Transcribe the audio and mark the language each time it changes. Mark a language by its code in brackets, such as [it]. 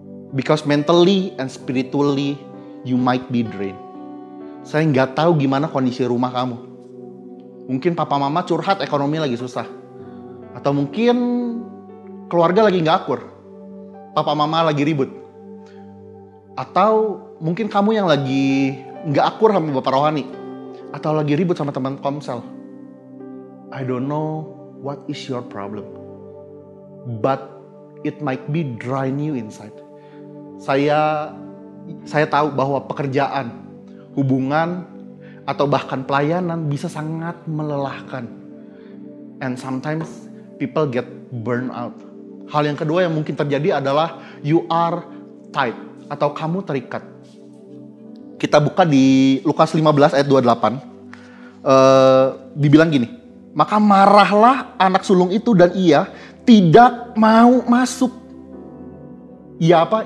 [en] Because mentally and spiritually, you might be drained. [id] Saya gak tahu gimana kondisi rumah kamu. Mungkin papa mama curhat ekonomi lagi susah. Atau mungkin keluarga lagi gak akur. Papa mama lagi ribut. Atau mungkin kamu yang lagi gak akur sama bapak rohani. Atau lagi ribut sama teman komsel. [en] I don't know what is your problem. But it might be drain you inside. [id] Saya tahu bahwa pekerjaan, hubungan, atau bahkan pelayanan bisa sangat melelahkan. [en] And sometimes people get burned out. [id] Hal yang kedua yang mungkin terjadi adalah [en] you are tight [id] atau kamu terikat. Kita buka di Lukas 15 ayat 28. Dibilang gini, maka marahlah anak sulung itu dan ia tidak mau masuk. Ia apa?